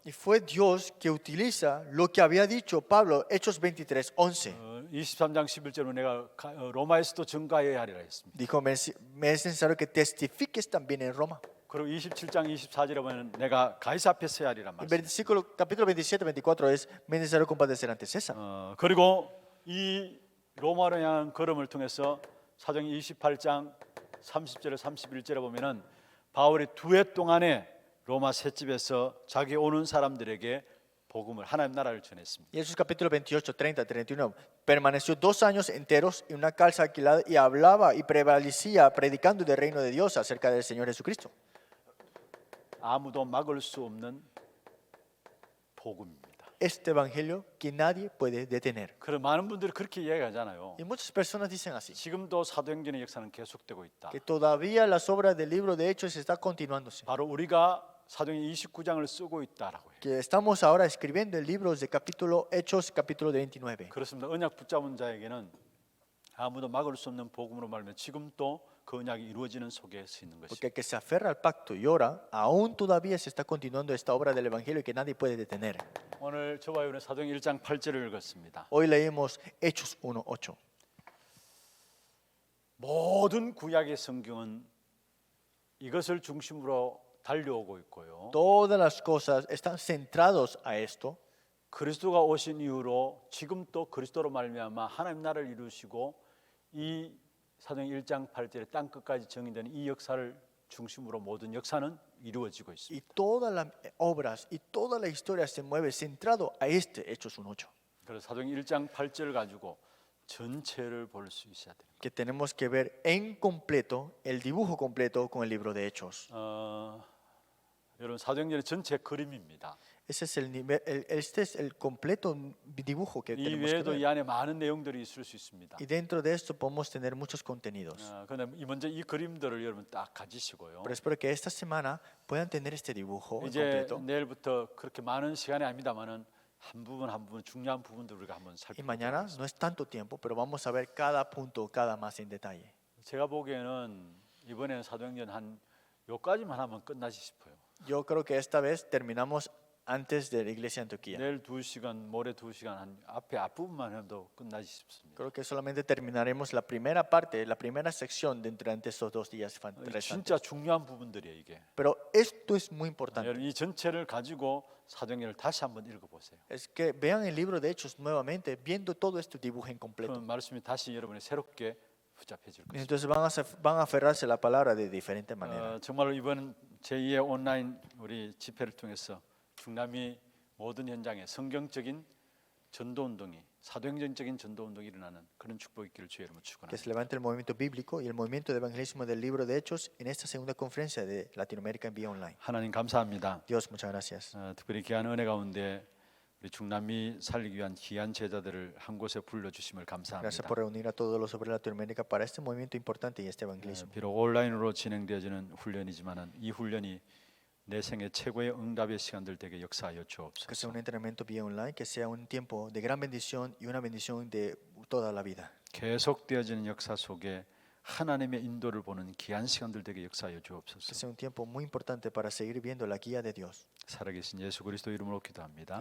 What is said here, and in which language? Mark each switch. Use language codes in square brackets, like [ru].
[es] Y fue Dios que utiliza lo que había dicho Pablo, Hechos 23:11. [ko] 23장 11절로 내가 로마에서도 증가해야 하리라 했습니다. [es] Dijo, me es necesario que testifiques también en Roma. [ko] 그리고 27장 24절에 보면 내가 가이사 앞에 서야 하리란 [es] El versículo, capítulo 27, 24 es, me es necesario compadecer ante César. [ko] 그리고 이 로마로 향한 걸음을 통해서 사도행 28장 30절에 31절에 보면은 바울이 2해 동안에 로마 셋집에서 자기 오는 사람들에게 복음을 하나님 나라를 전했습니다. [es] Y Hechos capítulo 28, 30, 31. Permaneció 2 años enteros en una casa alquilada y hablaba y prevalecía predicando del reino de Dios acerca del Señor Jesucristo. [ko] 아무도 막을 수 없는 복음입니다. [es] Este evangelio que nadie puede detener. [ko] 그런 많은 분들이 그렇게 이야기하잖아요. [es] Y muchas personas dicen así, [ko] 지금도 사도행전의 역사는 계속되고 있다. [es] que todavía las obras del libro de Hechos está continuándose. [ko] 바로 우리가 사도행 29장을 쓰고 있다라고 해요. [es] Que estamos ahora escribiendo el libro de capítulo Hechos, capítulo 29. [ko] 그렇습니다. 언약 붙잡은 자에게는 아무도 막을 수 없는 복음으로 말하면 지금도 그 언약이 이루어지는 속에 서 있는 것입니다. [es] Porque el que se aferra al pacto y ora, aún todavía se está continuando esta obra del evangelio que nadie puede detener. [ko] 오늘 저와 여러분 사도행 1장 8절을 읽었습니다. [es] Hoy leímos Hechos 1:8. [ko] 모든 구약의 성경은 이것을 중심으로 달려오고 있고요. [es] Todas las cosas están centrados a esto. [ko] 그리스도가 오신 이후로 지금 또 그리스도로 말미암아 하나님 나라를 이루시고 이 사도행 1장 8절에 땅 끝까지 정의되는 이 역사를 중심으로 모든 역사는 이루어지고 있습니다. [es] Y todas las obras y toda la historia se mueve centrado a este Hechos 1:8. [ko] 그래서 사도행 1장 8절을 가지고 전체를 볼 수 있어야 됩니다. [es] Que tenemos que ver en completo, el dibujo completo con el libro de Hechos. [ko] 여러분 사도행전의 전체 그림입니다. [es] Ese es el nivel, este es el completo dibujo que [ko] 이 [es] tenemos que [ko] 외에도 이 안에 많은 내용들이 있을 수 있습니다. [es] Y dentro de esto podemos tener muchos contenidos. [ko] 그런데 먼저 이 그림들을 여러분 딱 가지시고요. [es] Pero espero que esta semana puedan tener este dibujo en [ko] 이제 [es] completo. [ko] 내일부터 그렇게 많은 시간이 아닙니다만은 한 부분 한 부분 중요한 부분들 우리가 한번 [es] Y mañana [ko] 살펴보겠습니다. [es] no es tanto tiempo, pero vamos a ver cada punto, cada más en detalle. [ko] 제가 보기에는 이번에 사도행전 한 요까지만 하면 끝나지 싶어요. [es] Yo creo que esta vez terminamos antes de la iglesia de Antioquía. [ko] 내일 2시간, 모레 2시간 한 앞에 앞부분만 해도 끝나지 싶습니다. [es] Creo que solamente terminaremos la primera parte, la primera sección dentro de estos 2 días [ko] 진짜 [es] restantes. [ko] 중요한 부분들이에요 이게. [es] Pero esto es muy importante. [ko] 여러분 이 전체를 가지고 사도행전을 다시 한번 읽어보세요. [es] Es que vean el libro de Hechos nuevamente, viendo todo este dibujo en [ko] 그 [es] completo. [ko] 말씀이 다시 여러분의 새롭게 붙잡혀질 것입니다. [es] Entonces van a aferrarse a la palabra de diferente manera. [ko] 정말로 이번 제2의 온라인 우리 집회를 통해서 중남미 모든 현장에 성경적인 전도운동이 사도행전적인 전도운동이 일어나는 그런 축복이 있기를 주의 이름으로 [es] Que [ko] 축원합니다. [es] se levante el movimiento bíblico y el movimiento de evangelismo del libro de Hechos en esta segunda conferencia de Latinoamérica en vía online. [ko] 하나님 감사합니다. [es] Dios, muchas gracias. [ko] 특별히 귀한 은혜 가운데 우리 중남미 살리기 위한 귀한 제자들을 한 곳에 불러주심을 [es] Gracias [ko] 감사합니다. [es] por reunir a todos los obreros de Latinoamérica para este movimiento importante y este evangelismo. [ko] 비록 온라인으로 진행되어지는 훈련이지만은 이 훈련이 내 생애 최고의 응답의 시간들 되게 역사하여 [es] Que sea [ko] 주옵소서. [es] un entrenamiento vía online, que sea un tiempo de gran bendición y una bendición de toda la vida. [ko] 계속되어지는 역사 속에 하나님의 인도를 보는 귀한 시간들 되게 역사하여 주옵소서. [es] sea un tiempo muy importante para seguir viendo la guía de Dios. [ko] 살아계신 예수 그리스도 이름으로 기도합니다.